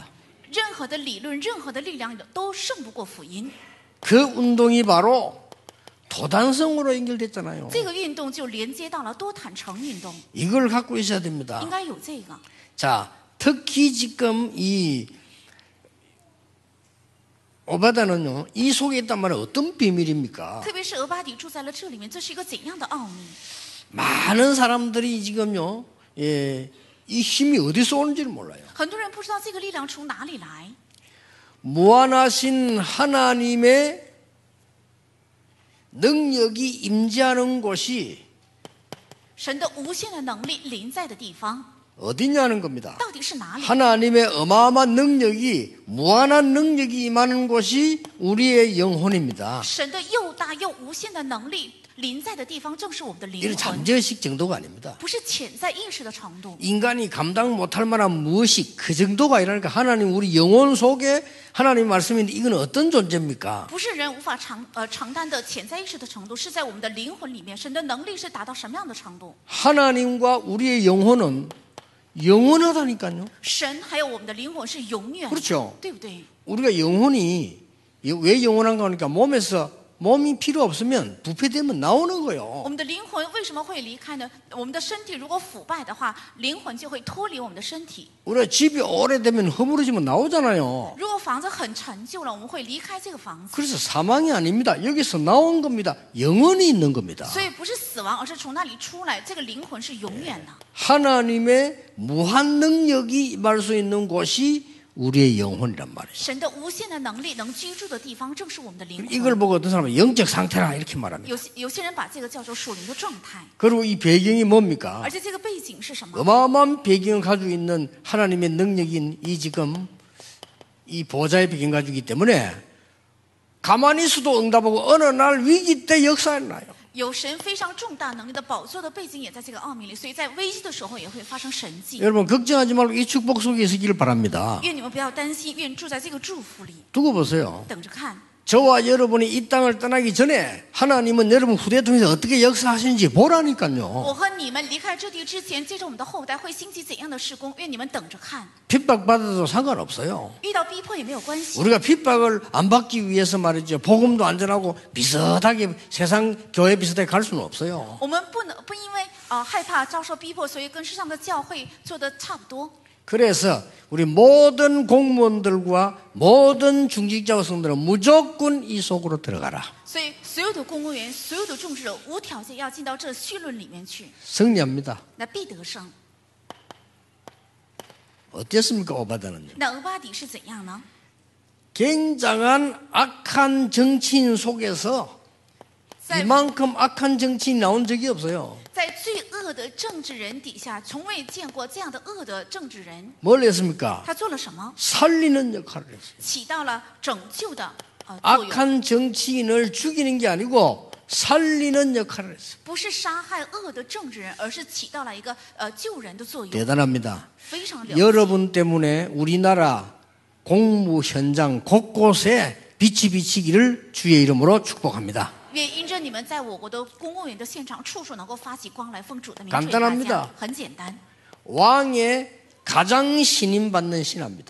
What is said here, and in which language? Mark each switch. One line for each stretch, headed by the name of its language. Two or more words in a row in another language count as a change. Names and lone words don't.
Chinese: 任何的理论、任何的力量都胜不过福音。
Korean: 그 운동이 바로 도단성으로 연결됐잖아요.
Chinese: 这个运动就连接到了多坦诚运动，
Korean: 이걸 갖고 있어야 됩니다.
Chinese: 应该有这个。
Korean: 자, 특히 지금 이 오바다는요, 이 속에 있단 말은 어떤 비밀입니까?
Chinese: 特别是俄巴底住在了这里面，这是一个怎样的奥秘？
Korean: 많은 사람들이 지금요, 이 힘이 어디서 오는지를 몰라요.
Chinese: 很多人不知道这个力量从哪里来。
Korean: 무한하신 하나님의 능력이 임재하는 곳이
Chinese: 神的无限的能力临在的地方
Korean: 어디냐는 겁니다.
Chinese: 到底是哪里？
Korean: 하나님의 어마어마한 능력이 무한한 능력이 임하는 곳이 우리의 영혼입니다.
Chinese: 神的又大又无限的能力临在的地方，正是我们的灵
Korean: 이는
Chinese: 魂，
Korean: 잠재의식 정도가 아닙니다.
Chinese: 不是潜在意识的程度。
Korean: 인간이 감당 못할 만한 무엇이 그 정도가 아니라니까 하나님 우리 영혼 속에 하나님 말씀인데 이건 어떤 존재입니까?
Chinese: 不是人无法承担的潜在意识的程度，是在我们的灵魂里面，神的能力是达到什么样的程度？
Korean: 하나님과 우리의 영혼은 영원하다니까요.
Chinese: 神还有我们的灵魂是永远的，
Korean: 그렇죠.
Chinese: 对不对？
Korean: 우리가 영혼이 왜 영원한가 하니까 몸이 필요 없으면 부패되면 나오는
Chinese: 我
Korean: 거예요.
Chinese: 们的灵魂为什么会离开呢？我们的身体如果腐败的话，灵魂就会脱离我们的身体。
Korean: 우리가 집이 오래되면 허물어지면 나오잖아요.
Chinese: 如果房子很陈旧了，我们会离开这个房子。
Korean: 그래서 사망이 아닙니다. 여기서 나온 겁니다. 영원히 있는 겁니다.
Chinese: 所以不是死亡，而是从那里出来。这个灵魂是永远的。
Korean: 하나님의 무한 능력이 임할 수 있는 곳이 우리의 영혼이란 말이에요.
Chinese: 神的无限的能力能居住的地方，正是我们的灵
Korean: 이걸
Chinese: 魂。
Korean: 보고 어떤 사람은 영적 상태라 이렇게 말합니다.
Chinese: 有些人把这个叫做属灵的状态，
Korean: 그리고 이 배경이 뭡니까?
Chinese: 而且这个背景是什么？
Korean: 어마어마한 배경을 가지고 있는 하나님의 능력인 이 지금 이 보좌의 배경 가지고 있기 때문에 가만히 있어도 응답하고 어느 날 위기 때 역사에 나요.
Chinese: 有神非常重大能力的宝座的背景也在这个奥秘里，所以在危机的时候也会发生神迹。
Korean: 여러분 걱정하지 말고 이 축복 속에 있기를 바랍니다.
Chinese: 愿你们不要担心，愿住在这个祝福里，
Korean: 두고 보세요.
Chinese: 等着看。
Korean: 저와 여러분이 이 땅을 떠나기 전에 하나님은 여러분 후대 통해서 어떻게 역사하시는지 보라니까요.
Chinese: 我和你们离开这地之前，借着我们的后代会兴起怎样的事工？愿你们等着看。
Korean: 핍박받아도 상관없어요.
Chinese: 遇到逼迫也没有关系。
Korean: 우리가 핍박을 안 받기 위해서 말이죠. 복음도 안전하고 비슷하게 세상 교회 비슷하게 갈 수는 없어요.
Chinese: 我们不因为害怕遭受逼迫，所以跟世上的教会做的差不多。
Korean: 그래서 우리 모든 공무원들과 모든 중직자 성들은 무조건 이 속으로 들어가라.
Chinese: 所以所有的公务员、所有的众者无条件要进到这绪论里面去，
Korean: 승리합니다.
Chinese: 那必得胜。
Korean: 어땠습니까, 오바다는요?
Chinese: 那俄巴底是怎样呢？
Korean: 굉장한 악한 정치인 속에서
Chinese: 在
Korean: 이만큼 악한 정치인이 나온 적이 없어요.
Chinese: 在最恶的政治人底下，从未见过这样的恶的政治人。
Korean: 뭘 했습니까?
Chinese: 他做了什么？
Korean: 살리는 역할을 했어요.
Chinese: 起到了拯救的作用，
Korean: 악한 정치인을 죽이는 게 아니고 살리는 역할을 했어요.
Chinese: 不是杀害恶的政治人，而是起到了一个救人的作用，
Korean: 대단합니다.
Chinese: 非常了不起。
Korean: 여러분 때문에 우리나라 공무 현장 곳곳에 빛이 비치기를 주의 이름으로 축복합니다.
Chinese: 愿因着你们在我国的公务员的现场，处处能够发起光来，奉主的名
Korean: 간단
Chinese: 吹大
Korean: 합니다
Chinese: 家。很简单，
Korean: 왕의 가장 신임받는 신하입니다.